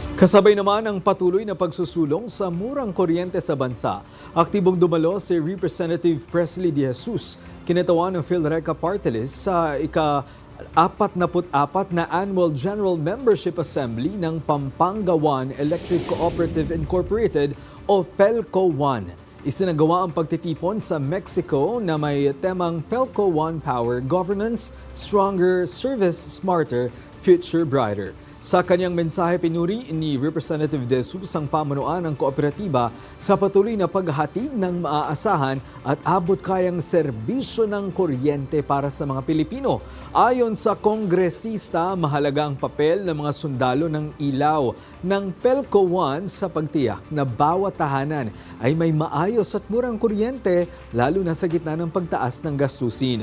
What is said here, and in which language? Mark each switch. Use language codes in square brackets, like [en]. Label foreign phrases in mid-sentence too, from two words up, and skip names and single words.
[tl] Kasabay naman ang patuloy na pagsusulong sa murang kuryente sa bansa. Aktibong dumalo si Representative Presley De Jesus, kinatawan ng PhilReca Party List sa ika-44 na Annual General Membership Assembly ng Pampanga One Electric Cooperative Incorporated o PELCO One. Isinagawa ang pagtitipon sa Mexico na may temang PELCO One Power Governance, Stronger, Service Smarter, Future Brighter. Sa kanyang mensahe, pinuri ni Representative De Jesus ang pamunuan ng kooperatiba sa patuloy na paghahatid ng maaasahan at abot-kayang serbisyo ng kuryente para sa mga Pilipino. Ayon sa kongresista, mahalaga ang papel ng mga sundalo ng ilaw ng PELCO One sa pagtiyak na bawat tahanan ay may maayos at murang kuryente, lalo na sa gitna ng pagtaas ng gastusin.